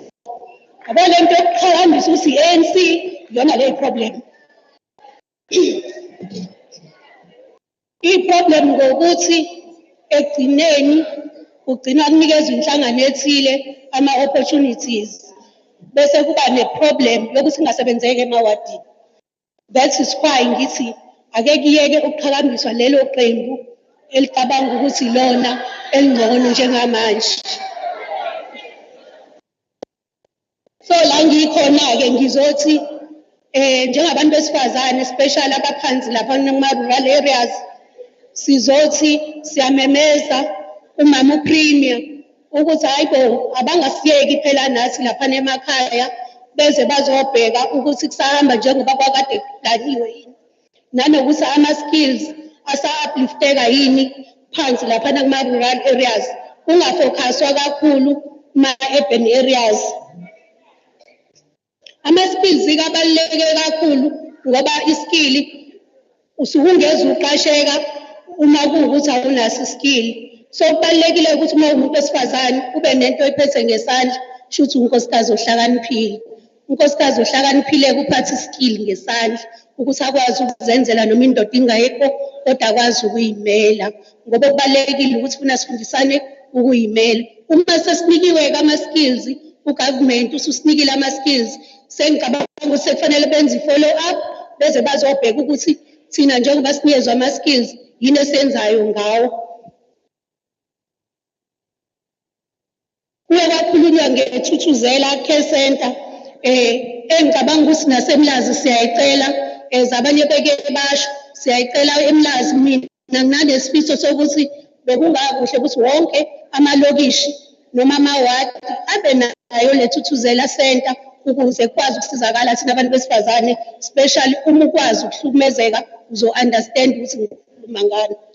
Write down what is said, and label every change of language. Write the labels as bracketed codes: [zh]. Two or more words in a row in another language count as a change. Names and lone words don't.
[zu] Yabo lento yokuqhakambisa ukuthi i-ANC yona le problem. I-problem ngokuthi ekugcineni kugcina kunikezwa inhlangano ethile ama-opportunities bese kuba ne-problem yokuthi ingasebenzeki emawadini. [en] That is why [zu] ngithi ake kuyeke ukuqhakambiswa lelo qembu elicabanga ukuthi lona elingcono njengamanje. So la ngikhona-ke ngizothi njengabantu besifazane especially abaphansi lapha kuma-rural areas sizothi siyamemeza umama uPremier ukuthi hayibo abangasiyeki phela nathi lapha emakhaya beze bazobheka ukuthi kusahamba njengoba kwakade kudaliwe yini nanokuthi ama-skills asa-uplifteka yini phansi lapha kuma- [en] rural areas [zu] kungafocuswa kakhulu kuma- [en] urban areas. [zu] Ama-skills abaluleke kakhulu ngoba iskill usungeza uqasheka uma kuwukuthi awunaso iskill. So kubalulekile ukuthi uma umuntu wesifazane ube nento ephethe ngesandla shuthi unkosikazi ohlakaniphile. Unkosikazi ohlakaniphile kuphatha iskill ngesandla ukuthi akwazi ukuzenzela noma indoda ingayikho kodwa akwazi ukuyimela ngoba kubalulekile ukuthi funa sifundisane ukuyimela. Uma sesinikiwe ama-skills ugovernment ususinikile ama-skills sengicabanga ukuthi kufanele benze i- [en] follow up [zu] beze bazobheka ukuthi thina njengoba sinikezwe ama-skills yini esenzayo ngawo. Kuye kwakhulunywa ngethuthuzela [en] care center [zu] engicabanga ukuthi nasemlazi siyayicela zabanye beke basho siyayicela emlazi mina nginanesifiso sokuthi bekungakuhle ukuthi wonke amalokishi noma amawadi abe nayo le thuthuzela center ukuze kwazi ukusizakala thina abantu besifazane especially uma ukwazi ukuhlukumezeka uzo-understand ukuthi ngikhuluma ngani.